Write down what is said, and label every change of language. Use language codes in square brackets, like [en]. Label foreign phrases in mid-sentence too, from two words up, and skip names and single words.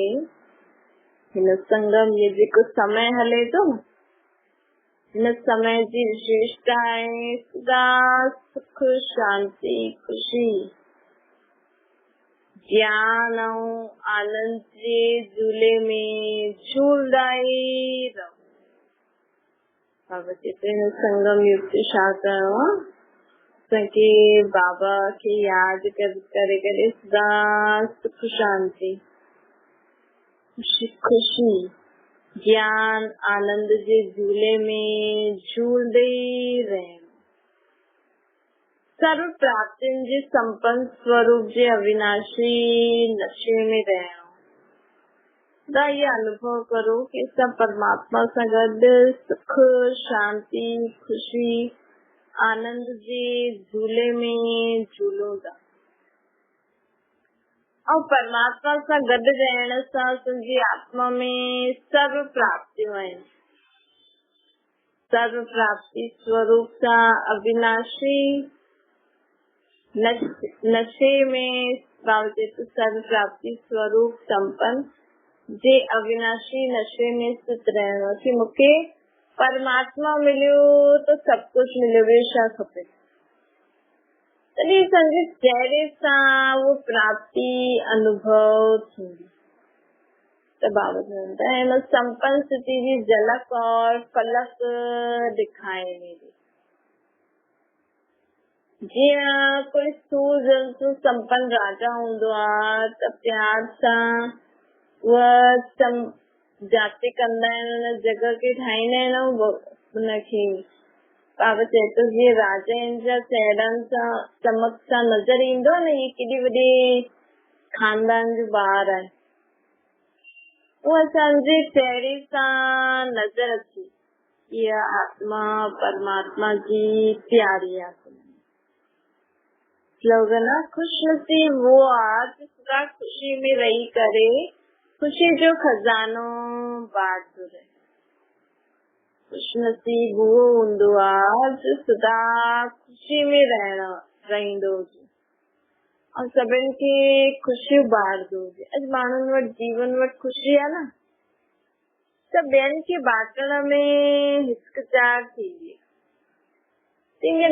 [hi] हिन संगम युग को समय हले तो हिन समय की विशेषता है सदा सुख शांति खुशी ज्ञान और आनंद के झूले में झूलदाई रहो। [sd] बाबा चवते हैं संगम युग से छा करणो आहे कि बाबा के याद करे करे सदा सुख शांति खुशी ज्ञान आनंद जे झूले में झूलदे रहणो। सर्व प्राप्तियुनि जे संपन्न स्वरूप जे अविनाशी नशे में रहणो। [hi] ये अनुभव करो कि सब परमात्मा से [sd] गॾु सुख शांति खुशी आनंद जे झूले में झूलो था। और परमात्मा से गॾु रहण सां तुंहिंजी आत्मा में सर्व प्राप्तियूं आहिनि। सर्व प्राप्ति स्वरूप सां अविनाशी नशे में सर्व प्राप्ति स्वरूप संपन्न जे अविनाशी नशे में स्थित रहणो कि मूंखे परमात्मा मिलियो तो सब कुछ मिलियो, ॿियो छा खपे। तॾहिं संगे चेहरे सां वो प्राप्ति अनुभव थींदी। त बाबा चवंदा आहिनि संपन्न स्थिति जी झलक और फलक दिखाइणी। जीअं कोई सूरजंतु संपन्न राजा हूंदो आहे त प्यार सां उहा जाति कंदा आहिनि, जॻह खे ठाहींदा आहिनि उनखे। बाबा चए थो जीअं राजाउनि जा चहिरनि सां चमक सां नज़र ईंदो न ही केॾी वॾी खानदान जो ॿार आहे, उहा असांजे चेहरे सां नज़र अचे इहा आत्मा परमात्मा जी प्यारी आत्मा। स्लोगन आहे खुश नसीब वो आहे सदा खुशी में रही करे खुशी जो खजानो बांटदो रहे। खुश नसीब वो हूंदो आहे जो सदा खुशी में रहंदो हुजे और सभिनि खे खुशियूं बांटदो हुजे। अॼु माण्हुनि वटि जीवन वटि खुशी आहे न, त ॿियनि खे बांटण में हिचकिचाहट थींदी आहे।